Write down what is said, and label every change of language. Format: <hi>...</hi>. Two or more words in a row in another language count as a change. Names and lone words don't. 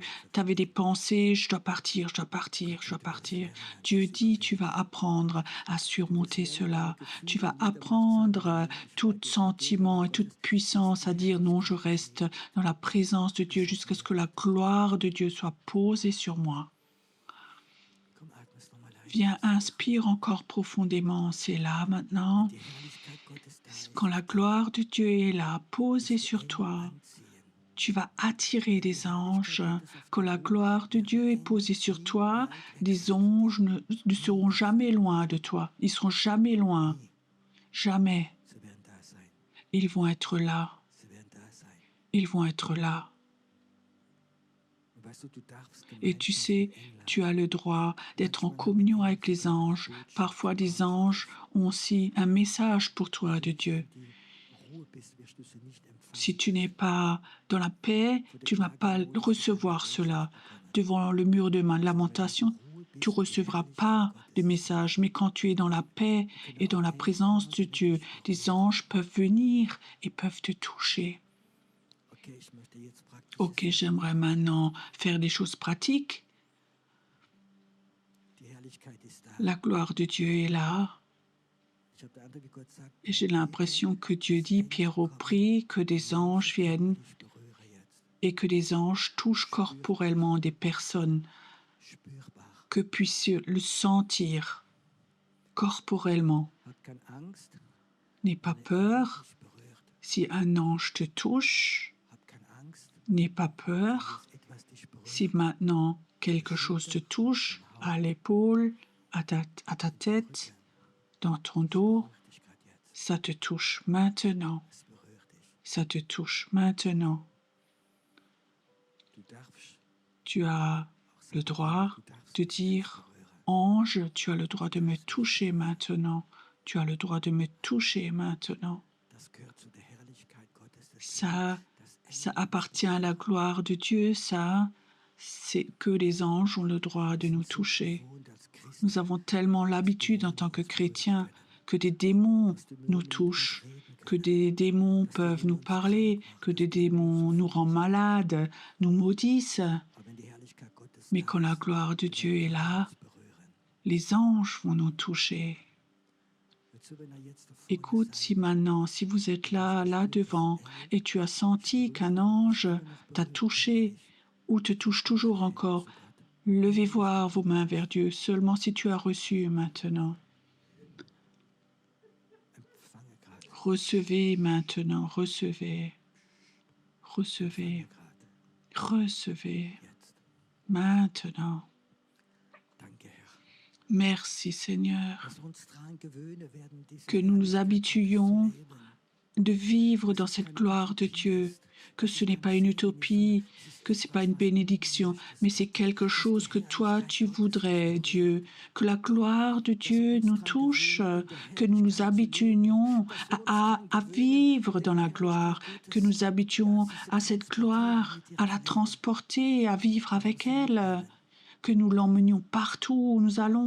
<fr>Tu avais des pensées, je dois partir, je dois partir, je dois partir. Dieu dit, tu vas apprendre à surmonter cela. Tu vas apprendre tout sentiment et toute puissance à dire non, je reste dans la présence de Dieu jusqu'à ce que la gloire de Dieu soit posée sur moi.</fr> <de>Komm, atme es nochmal ein.</de> <fr>Viens, inspire encore profondément. C'est là maintenant.</fr> <de>Die Herrlichkeit Gottes da ist.</de> <fr>Quand la gloire de Dieu est là, posée sur toi, tu vas attirer des anges. Quand la gloire de Dieu est posée sur toi, des anges ne seront jamais loin de toi. Ils seront jamais loin. Jamais.</fr> <de>Sie werden da sein.</de> <fr>Ils vont être là.</fr> <de>Sie werden da sein.</de> <fr>Ils vont être là.</fr> <de>Und weißt du, du darfst</de> <fr>Et tu</fr> <de>Gemeinschaft</de> <fr>sais,</fr> <de>mit Engeln</de> <fr>tu as le droit d'être en communion avec les anges. Parfois, des anges ont aussi un message pour toi de Dieu.</fr> <de>die Ruhe bist, wirst du sie nicht empfangen.</de> <fr>Si tu n'es pas dans la paix, tu ne vas pas recevoir cela. Devant le mur de lamentation, tu ne recevras pas de message. Mais quand tu es dans la paix et dans la présence de Dieu, des anges peuvent venir et peuvent te toucher.</fr> <de>Okay, ich möchte jetzt praktisch.</de> <fr>Ok, j'aimerais maintenant faire des choses pratiques.</fr> <de>Die Herrlichkeit ist da.</de> <fr>La gloire de Dieu est là.</fr> <de>Ich habe der andere, wie Gott sagt,</de> <fr>Et j'ai l'impression que Dieu dit, Pierrot, prie que des anges viennent</fr> <de>ich berühre jetzt.</de> <fr>et que des anges touchent corporellement des personnes,</fr> <de>Spürbar.</de> <fr>que puissent le sentir corporellement.</fr> <de>Hab keine Angst,</de> <fr>N'aie pas peur.</fr> <de>dich berührt.</de> <fr>Si un ange te touche,</fr> <de>Hab keine Angst,</de> <fr>n'aie pas peur.</fr> <de>dass etwas dich berührt.</de> <fr>Si maintenant quelque chose te touche, à l'épaule, à ta tête, dans ton dos,</fr> <de>Berührt dich grad jetzt.</de> <fr>ça te touche maintenant.</fr> <de>Es berührt dich.</de> <fr>Ça te touche maintenant.</fr> <de>Du darfst</de> <fr>Tu as le droit de dire,</fr> <de>berühren.</de> <fr>ange, tu as le droit de me toucher maintenant. Tu as le droit de me toucher maintenant.</fr> <de>Das gehört zu der Herrlichkeit Gottes. Das</de> <fr>Ça appartient à la gloire de Dieu, ça, c'est que les anges ont le droit de nous toucher.</fr> <de>gewohnt als Christ.</de> <fr>Nous avons tellement l'habitude en tant que chrétiens que des démons nous touchent, que des démons peuvent nous parler, que des démons nous rendent malades, nous maudissent.</fr> <de>Aber wenn die Herrlichkeit Gottes</de> <fr>Mais quand la gloire de Dieu est là,</fr> <de>uns berühren.</de> <fr>les anges vont nous toucher.</fr> <de>Hör zu, wenn er jetzt da vorne</de> <fr>Écoute, si maintenant, si vous êtes là, là devant, et tu as senti qu'un ange t'a touché ou te touche toujours encore, levez voir vos mains vers Dieu, seulement si tu as reçu maintenant.</fr> <de>empfange gerade.</de> <fr>Recevez maintenant, recevez, recevez,</fr> <de>Gerade.</de> <fr>recevez</fr> <de>Jetzt.</de> <fr>maintenant.</fr> <de>Danke, Herr.</de> <fr>Merci Seigneur,</fr> <de>Dass wir uns daran gewöhnen werden, diese</de> <fr>que nous nous</fr> <de>Herrlichkeit</de> <fr>habituions</fr> <de>zu leben.</de> <fr>de vivre dans cette gloire de Dieu, que ce n'est pas une utopie, que ce n'est pas une bénédiction, mais c'est quelque chose que toi tu voudrais, Dieu, que la gloire de Dieu nous touche, que nous nous habituions à vivre dans la gloire, que nous habituons à cette gloire, à la transporter, à vivre avec elle, que nous l'emmenions partout où nous allons</fr>